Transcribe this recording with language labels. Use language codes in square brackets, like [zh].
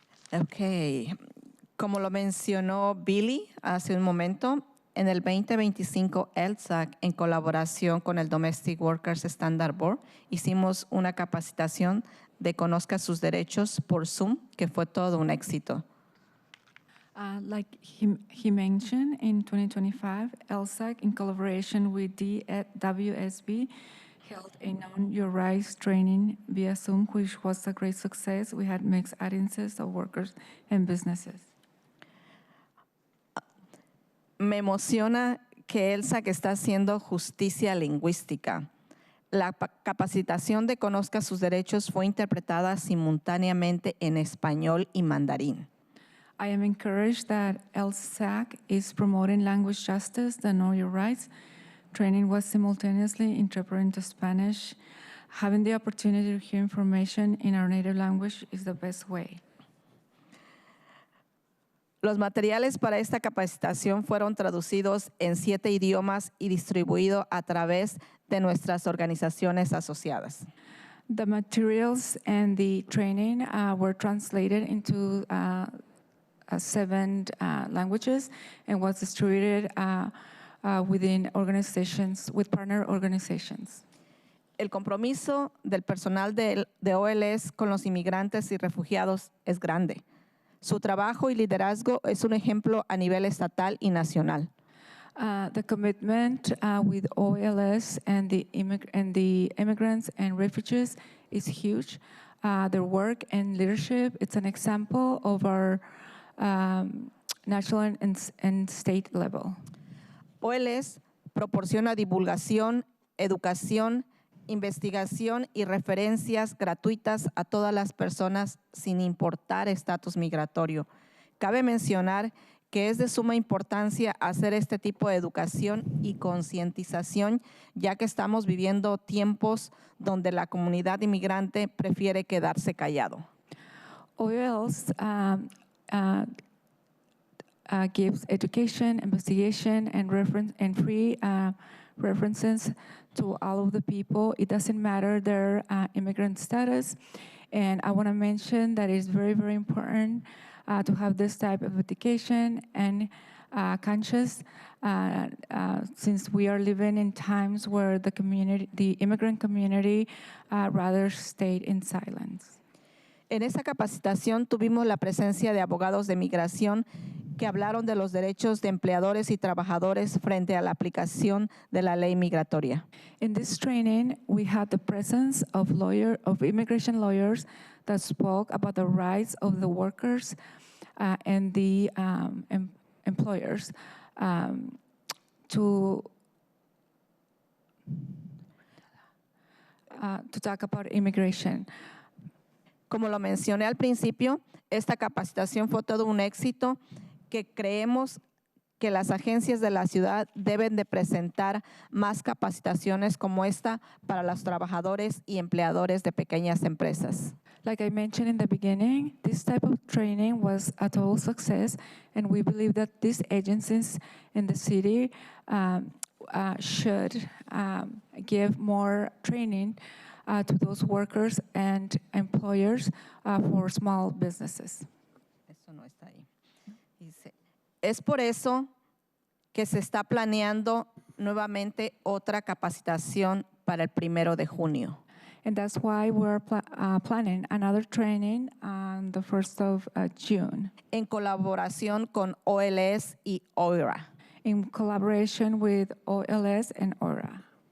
[es] Okay, como lo mencionó Billy hace un momento, en el 2025 LSAC, en colaboración con el Domestic Workers Standard Board, hicimos una capacitación de Conozca sus derechos por Zoom, que fue todo un éxito. [en] Like he mentioned, in 2025, LSAC, in collaboration with the WSB, held a Know Your Rights training via Zoom, which was a great success. We had mixed audiences of workers and businesses. [es] Me emociona que LSAC está haciendo justicia lingüística. La capacitación de Conozca sus derechos fue interpretada simultáneamente en español y mandarín. [en] I am encouraged that LSAC is promoting language justice, the Know Your Rights. Training was simultaneously interpreted into Spanish. Having the opportunity to hear information in our native language is the best way. [es] Los materiales para esta capacitación fueron traducidos en 7 idiomas y distribuidos a través de nuestras organizaciones asociadas. [en] The materials and the training were translated into 7 languages and was distributed within organizations, with partner organizations. [es] El compromiso del personal de OLS con los inmigrantes y refugiados es grande. Su trabajo y liderazgo es un ejemplo a nivel estatal y nacional. [en] The commitment with OLS and the immigrants and refugees is huge. Their work and leadership, it's an example of our national and state level. [es] OLS proporciona divulgación, educación, investigación y referencias gratuitas a todas las personas sin importar estatus migratorio. Cabe mencionar que es de suma importancia hacer este tipo de educación y concientización, ya que estamos viviendo tiempos donde la comunidad inmigrante prefiere quedarse callado. [en] OLS gives education, investigation, and free references to all of the people. It doesn't matter their immigrant status. And I want to mention that it's very, very important to have this type of education and conscious since we are living in times where the immigrant community rather stayed in silence. [es] En esta capacitación tuvimos la presencia de abogados de migración que hablaron de los derechos de empleadores y trabajadores frente a la aplicación de la ley migratoria. [en] In this training, we had the presence of immigration lawyers that spoke about the rights of the workers and the employers to talk about immigration. [es] Como lo mencioné al principio, esta capacitación fue todo un éxito que creemos que las agencias de la ciudad deben de presentar más capacitaciones como esta para los trabajadores y empleadores de pequeñas empresas. [en] Like I mentioned in the beginning, this type of training was a total success, and we believe that these agencies in the city should give more training to those workers and employers for small businesses. [es] Eso no está ahí. Dice, es por eso que se está planeando nuevamente otra capacitación para el 1 de junio. [en] And that's why we're planning another training on the 1st of June. [es] En colaboración con OLS y OIRA. [en] In collaboration with OLS and OIRA.